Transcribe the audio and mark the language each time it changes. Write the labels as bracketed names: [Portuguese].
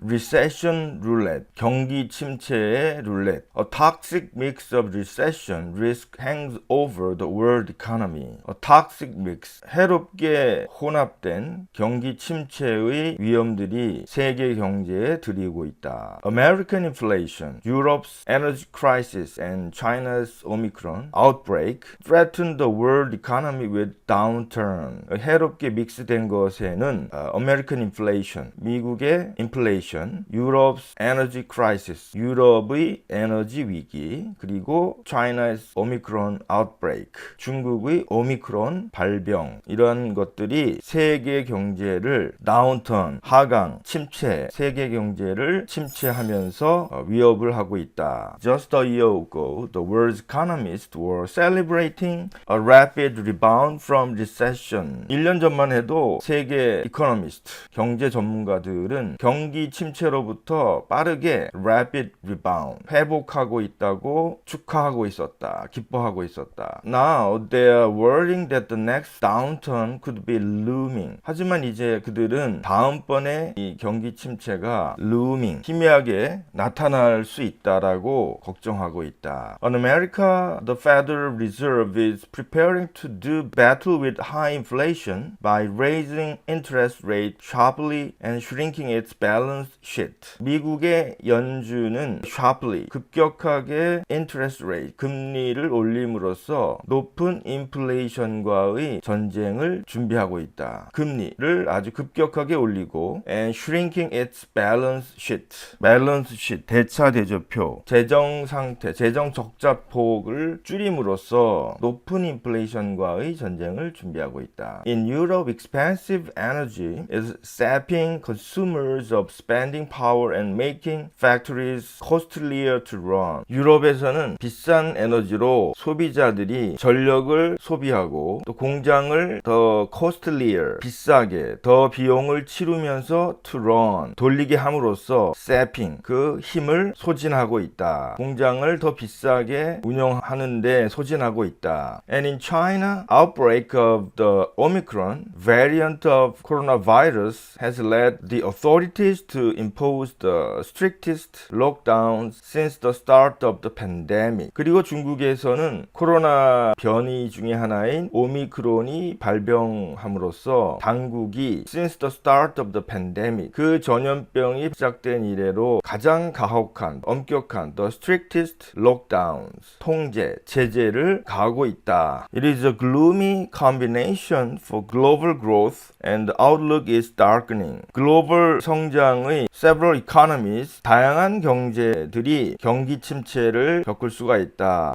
[English] Recession Roulette, [Korean] 경기 침체의 룰렛. [English] A toxic mix of recession risk hangs over the world economy. A toxic mix, [Korean] 해롭게 혼합된 경기 침체의 위험들이 세계 경제에 들이고 있다. [English] American inflation, Europe's energy crisis and China's Omicron outbreak threaten the world economy with downturn. [Korean] 해롭게 믹스된 것에는 [English] American inflation, [Korean] 미국의 inflation, [English] Europe's energy crisis, [Korean] 유럽의 에너지 위기, 그리고 [English] China's Omicron outbreak, [Korean] 중국의 오미크론 발병, 이런 것들이 세계 경제를 downturn, 하강, 침체, 세계 경제를 침체하면서 위협을 하고 있다. [English] Just a year ago, the world's economists were celebrating a rapid rebound from recession. [Korean] 1년 전만 해도 세계 이코노미스트, 경제 전문가들은 경기 침체로부터 빠르게 [English] rapid rebound, [Korean] 회복하고 있다고 축하하고 있었다. 기뻐하고 있었다. [English] Now they are worrying that the next downturn could be looming. [Korean] 하지만 이제 그들은 다음번에 이 경기 침체가 looming, 희미하게 나타날 수 있다라고 걱정하고 있다. [English] In America, the Federal Reserve is preparing to do battle with high inflation by raising interest rate sharply and shrinking its balance sheet. [Korean] 미국의 연준은 sharply, 급격하게 interest rate, 금리를 올림으로써 높은 인플레이션과의 전쟁을 준비하고 있다. 금리를 아주 급격하게 올리고 [English] and shrinking its balance sheet. [Korean] balance sheet, 대차 대조표, 재정 상태, 재정 적자폭을 줄임으로써 높은 인플레이션과의 전쟁을 준비하고 있다. [English] In Europe, expensive energy is sapping consumers of spending power and making factories costlier to run. [Korean] 유럽에서는 비싼 에너지로 소비자들이 전력을 소비하고 또 공장을 더 costlier, 비싸게, 더 비용을 치르면서 [English] to run, [Korean] 돌리게 함으로써 sapping, 그 힘을 소진하고 있다. 공장을 더 비싸게 운영하는데 소진하고 있다. [English] And in China, outbreak of the Omicron variant of coronavirus has led the authorities to impose the strictest lockdowns since the start of the pandemic. [Korean] 그리고 중국에서는 코로나 변이 중에 하나인 오미크론이 발병함으로써 당국이 [English] since the start of the pandemic, [Korean] 그 전염병이 시작된 이래로 가장 가혹한, 엄격한 [English] the strictest lockdowns, [Korean] 통제, 제재를 가하고 있다. [English] It is a gloomy combination for global growth and the outlook is darkening. [Korean] 글로벌 성장의 [English] several economies, [Korean] 다양한 경제들이 경기 침체를 겪을 수가 있다.